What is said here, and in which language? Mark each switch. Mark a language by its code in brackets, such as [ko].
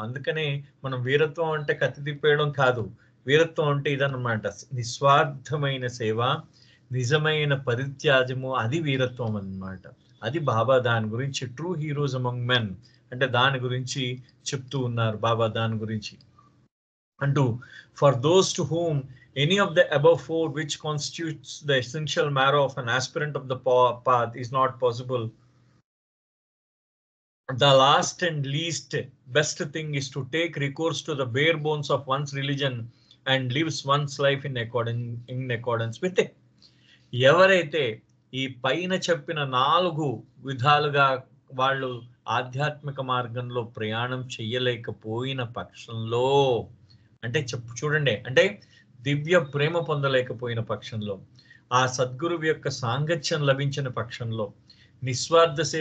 [te] అందుకనే మనం వీరత్వం అంటే కత్తి తిప్పేయడం కాదు, వీరత్వం అంటే ఇదన్నమాట, నిస్వార్థమైన సేవ, నిజమైన పరిత్యాగము, అది వీరత్వం అన్నమాట. అది బాబా దాని గురించి [en] true heroes among men [te] అంటే దాని గురించి చెప్తూ ఉన్నారు బాబా దాని గురించి అంటూ. [en] For those to whom any of the above four which constitutes the essential marrow of an aspirant of the path is not possible, the last and least best thing is to take recourse to the bare bones of one's religion and lives one's life in accordance with it. [te] ఎవరైతే ఈ పైన చెప్పిన 4 విధాలుగా వాళ్ళు ఆధ్యాత్మిక మార్గంలో ప్రయాణం చెయ్యలేకపోయిన పక్షంలో, అంటే చూడండి, అంటే దివ్య ప్రేమ పొందలేకపోయిన పక్షంలో, ఆ సద్గురువు యొక్క సాంగత్యం లభించిన పక్షంలో, నిస్వార్థ